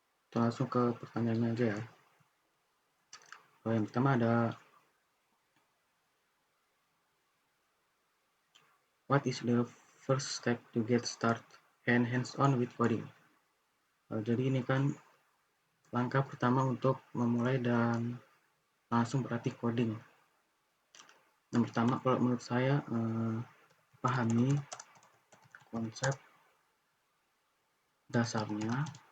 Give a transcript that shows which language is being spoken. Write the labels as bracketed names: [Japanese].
[Indonesian] Kita langsung ke pertanyaannya aja ya. Yang pertama ada [English] what is the first step to get started and hands-on with coding? [Indonesian] Jadi ini kan langkah pertama untuk memulai dan langsung praktik coding. Yang pertama kalau menurut saya pahami konsep dasarnya.